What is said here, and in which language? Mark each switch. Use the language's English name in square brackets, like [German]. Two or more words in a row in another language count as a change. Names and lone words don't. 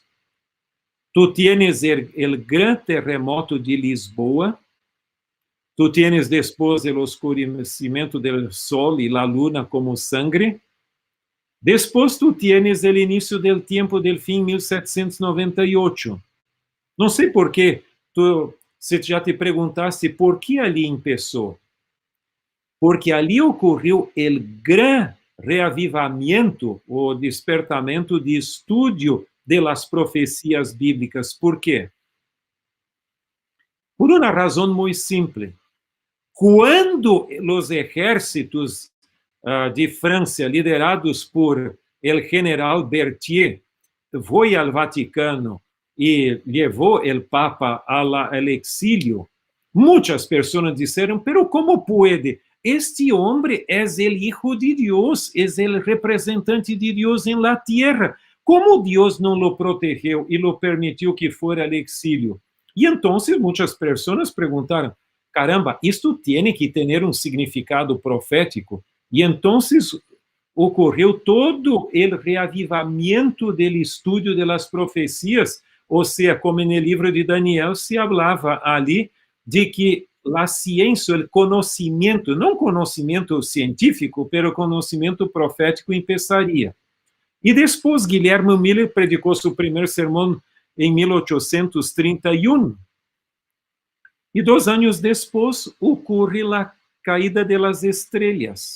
[Spanish] Tú tienes el gran terremoto de Lisboa, tú tienes después el oscurecimiento del sol y la luna como sangre, después tú tienes el inicio del tiempo del fin 1798. No sé por qué, si ya te preguntaste por qué allí empezó. [Portuguese] Porque ali ocorreu o gran reavivamento, o despertamento de estudo [Spanish] de las [Portuguese] profecias bíblicas. Por quê? Por uma razão muito simples. Quando os exércitos de França, liderados [Spanish] por el general [Portuguese] Berthier, foi ao Vaticano e levou o Papa ao exílio, muitas pessoas disseram, pero como pode? [Spanish] Este hombre es el Hijo de Dios, es el representante de Dios en la tierra. ¿Cómo Dios no lo protegió y lo permitió que fuera al exilio? Y entonces muchas personas preguntaron, caramba, esto tiene que tener un significado profético. Y entonces ocurrió todo el reavivamiento del estudio de las profecías, o sea, como en el libro de Daniel se hablaba allí de que la ciência, [Portuguese] o conhecimento, não conhecimento científico, [Spanish] pero [Portuguese] conhecimento profético [Spanish] empezaria. [Portuguese] E depois Guilherme Miller predicou seu primeiro sermão em 1831. E 2 anos depois ocorre a caída das estrelas.